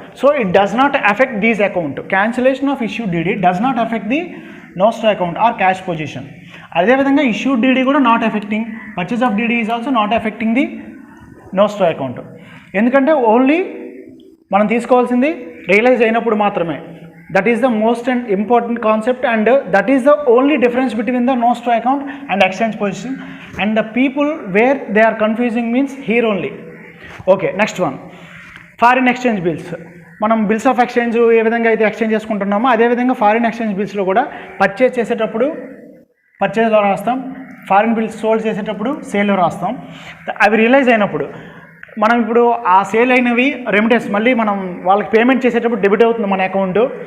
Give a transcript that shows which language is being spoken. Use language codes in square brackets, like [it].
[en] So it does not affect these account. Cancellation of issued DD does not affect the nostro account or cash position. అదేవిధంగా issued DD కూడా not affecting, purchase of DD is also not affecting the nostro account. [te] ఎందుకంటే only మనం తీసుకోవాల్సింది realise అయినప్పుడు మాత్రమే. [en] That is the most important concept, and that is the only difference between the no straw account and exchange position, and the people where they are confusing means here only. Okay, next one, foreign exchange bills. [te] మనం bills of exchange ఏ విధంగా అయితే exchange చేసుకుంటున్నామో అదేవిధంగా foreign exchange బిల్స్లో కూడా purchase చేసేటప్పుడు పర్చేజ్లో రాస్తాం, foreign bills sold చేసేటప్పుడు సేల్లో రాస్తాం. అవి రియలైజ్ అయినప్పుడు మనం ఇప్పుడు ఆ సేల్ అయినవి రెమిటెన్స్ మళ్ళీ మనం వాళ్ళకి పేమెంట్ చేసేటప్పుడు డెబిట్ అవుతుంది మన అకౌంట్.